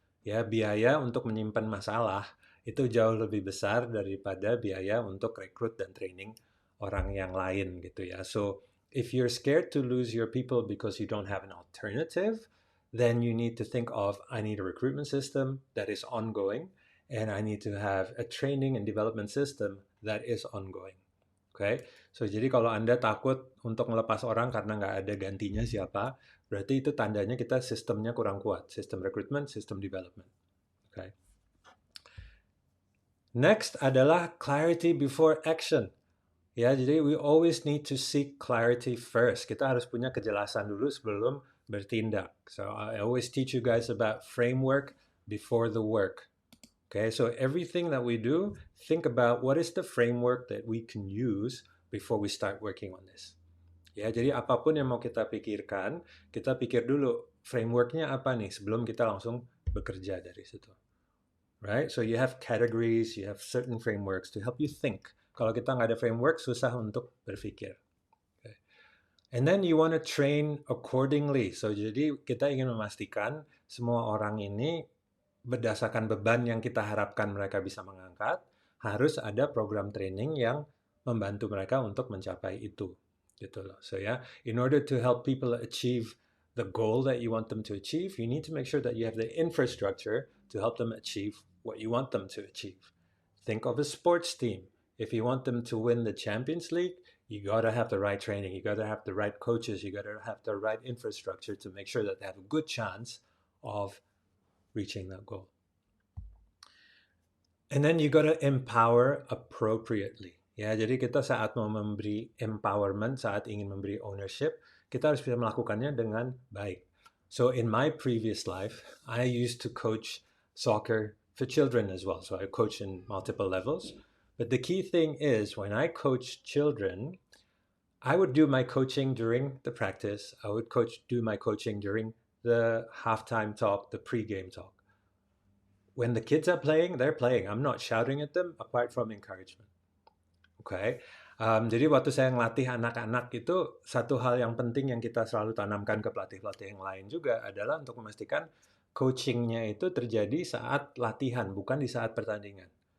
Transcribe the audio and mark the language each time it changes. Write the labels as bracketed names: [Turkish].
[Indonesian] Ya, biaya untuk menyimpan masalah itu jauh lebih besar daripada biaya untuk rekrut dan training orang yang lain gitu ya. [English] So, if you're scared to lose your people because you don't have an alternative, then you need to think of, I need a recruitment system that is ongoing, and I need to have a training and development system that is ongoing. Okay? [Indonesian] So, jadi kalau Anda takut untuk melepas orang karena nggak ada gantinya siapa, berarti itu tandanya kita sistemnya kurang kuat. Sistem recruitment, sistem development. Okay? [English] Next adalah clarity before action. [Indonesian] Ya, jadi [English] we always need to seek clarity first. [Indonesian] Kita harus punya kejelasan dulu sebelum bertindak. [English] So I always teach you guys about framework before the work. Okay, so everything that we do, think about what is the framework that we can use before we start working on this. [Indonesian] Ya, jadi apapun yang mau kita pikirkan, kita pikir dulu frameworknya apa nih sebelum kita langsung bekerja dari situ. [English] Right? So you have categories, you have certain frameworks to help you think. [Indonesian] Kalau kita nggak ada framework, susah untuk berpikir. [English] Okay. And then you want to train accordingly. [Indonesian] So jadi kita ingin memastikan semua orang ini berdasarkan beban yang kita harapkan mereka bisa mengangkat, harus ada program training yang membantu mereka untuk mencapai itu. Gitu loh. [English] So ya, in order to help people achieve the goal that you want them to achieve, you need to make sure that you have the infrastructure to help them achieve what you want them to achieve. Think of a sports team. If you want them to win the Champions League, you got to have the right training, you got to have the right coaches, you got to have the right infrastructure to make sure that they have a good chance of reaching that goal. And then you got to empower appropriately. [Indonesian] Ya, jadi kita saat mau memberi empowerment, saat ingin memberi ownership, kita harus bisa melakukannya dengan baik. [English] So in my previous life, I used to coach soccer for children as well. So I coach in multiple levels. But the key thing is when I coach children, I would do my coaching during the practice. I would do my coaching during the halftime talk, the pre-game talk. When the kids are playing, they're playing. I'm not shouting at them apart from encouragement. Okay. [Indonesian] Jadi waktu saya ngelatih anak-anak itu, satu hal yang penting yang kita selalu tanamkan ke pelatih-pelatih yang lain juga adalah untuk memastikan coachingnya itu terjadi saat latihan, bukan di saat pertandingan.